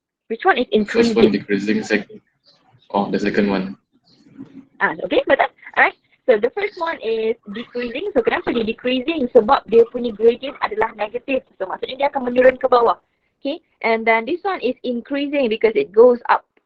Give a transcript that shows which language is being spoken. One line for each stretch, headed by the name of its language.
English: Which one is First one increasing? decreasing, second. Oh, the second one. Okay,
Malay: betul.
English: Alright. So the first one is decreasing.
Malay: So kenapa dia decreasing? Sebab dia punya gradient adalah negative. So maksudnya dia akan menurun ke bawah.
English: Okay. And then this one is increasing because it goes up.